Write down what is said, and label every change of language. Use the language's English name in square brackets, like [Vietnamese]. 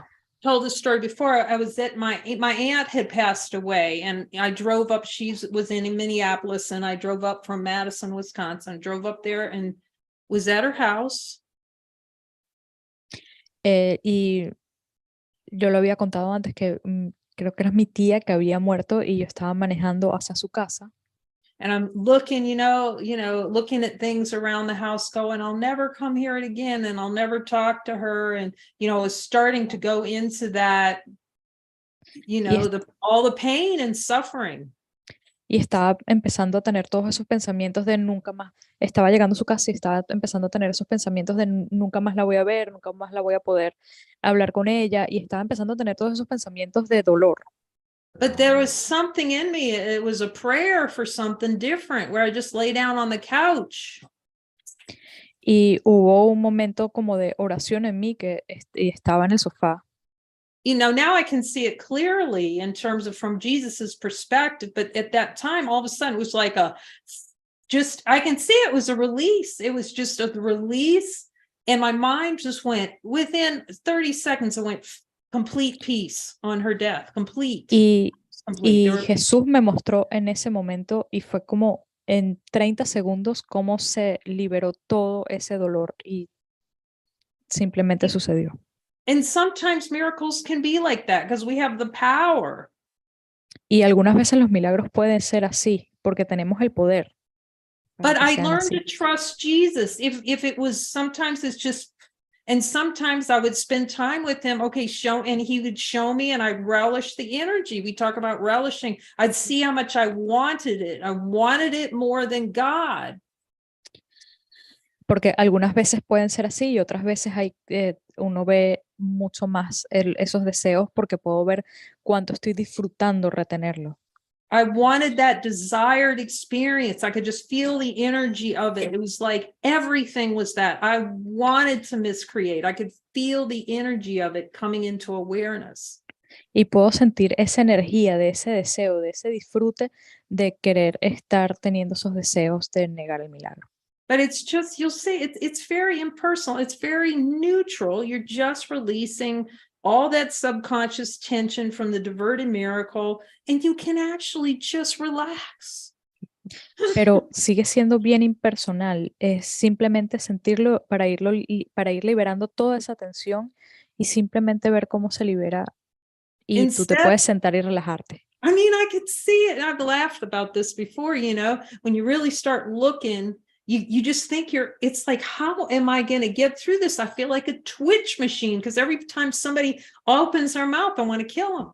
[English] I told the story before, I was at my aunt had passed away, and I drove up. She was in Minneapolis, and I drove up from Madison, Wisconsin. Drove up there and was at her house. [Spanish] Y yo lo había contado antes que creo que era mi tía que había muerto y yo estaba manejando hacia su casa. [English] And I'm looking, you know, looking at things around the house going, I'll never come here again, and I'll never talk to her. And, you know, was starting to go into that, you know, all the pain and suffering. [Spanish] Y estaba empezando a tener todos esos pensamientos de nunca más. Estaba llegando a su casa y estaba empezando a tener esos pensamientos de nunca más la voy a ver, nunca más la voy a poder hablar con ella. Y estaba empezando a tener todos esos pensamientos de dolor. [English] But there was something in me. It was a prayer for something different, where I just lay down on the couch. [Spanish] Y hubo un momento como de oración en mí que estaba en el sofá. [English] now I can see it clearly in terms of from Jesus's perspective, but at that time, all of a sudden it was like I can see it was a release. It was just a release. And my mind just went, within 30 seconds, it went complete peace on her death, complete. [Spanish] Y Jesús me mostró en ese momento y fue como en 30 segundos cómo se liberó todo ese dolor y simplemente sucedió. [English] And sometimes miracles can be like that because we have the power. [Spanish] Y algunas veces los milagros pueden ser así porque tenemos el poder. [English] But I learned to trust Jesus. If it was, sometimes it's just, and sometimes I would spend time with him. Okay, and he would show me, and I relish the energy. We talk about relishing. I'd see how much I wanted it. I wanted it more than God. [Spanish] Porque algunas veces pueden ser así y otras veces uno ve mucho más esos deseos porque puedo ver cuánto estoy disfrutando retenerlo. [English] I wanted that desired experience. I could just feel the energy of it. It was like everything was that. I wanted to miscreate. I could feel the energy of it coming into awareness. [Spanish] Y puedo sentir esa energía de ese deseo, de ese disfrute de querer estar teniendo esos deseos de negar el milagro. [English] But it's just, you'll see, it's very impersonal. It's very neutral. You're just releasing all that subconscious tension from the diverted miracle, and you can actually just relax. [Spanish] Pero sigue siendo bien impersonal. Es simplemente sentirlo para ir liberando toda esa tensión y simplemente ver cómo se libera y tú te puedes sentar y relajarte. [English] I mean, I could see it. I've laughed about this before, when you really start looking, you just think it's like, how am I going to get through this? I feel like a twitch machine because every time somebody opens their mouth, I want to kill them.